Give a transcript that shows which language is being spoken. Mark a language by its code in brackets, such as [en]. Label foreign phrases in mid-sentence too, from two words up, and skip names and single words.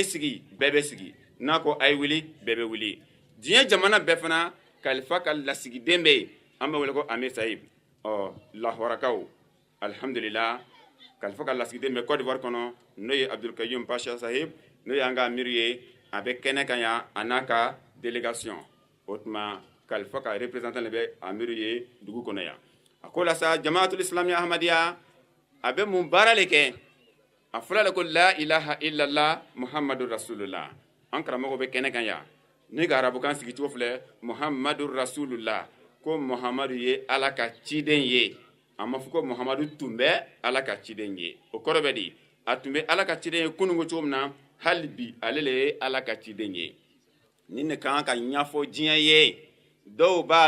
[bm] sigi bɛɛ bɛ sigi n'a ko a ye wuli bɛɛ bɛ wuli diɲɛ jamana bɛɛ fana kalifa ka lasigiden bɛ yen an bɛ wele ko amir sahib lahorakaw alhamdulillah kalifa ka lasigiden bɛ Côte d'Ivoire kɔnɔ n'o ye Abdul Kayyum Pasha sahib n'o ye an ka amiru ye a bɛ kɛnɛ kan yan a n'a ka délégation o tuma kalifa ka représentant le bɛ amiru ye dugu kɔnɔ yan a ko la sa jamaatul islami ahmadiya a bɛ mun baara le kɛ a fɔra le ko [ar] لا إله إلا الله محمد رسول الله [bm] an karamɔgɔ bɛ kɛnɛ kan yan ni ka arabukan sigicogo filɛ muhammadu rasulullah ko muhammadu ye ala ka ciden ye a ma fɔ ko muhammadu tun bɛ ala ka ciden ye o kɔrɔ bɛ di a tun bɛ ala ka ciden ye kunungo cogo min na hali bi ale le ye ala ka ciden ye nin de kan ka ɲɛfɔ diɲɛ ye dɔw b'a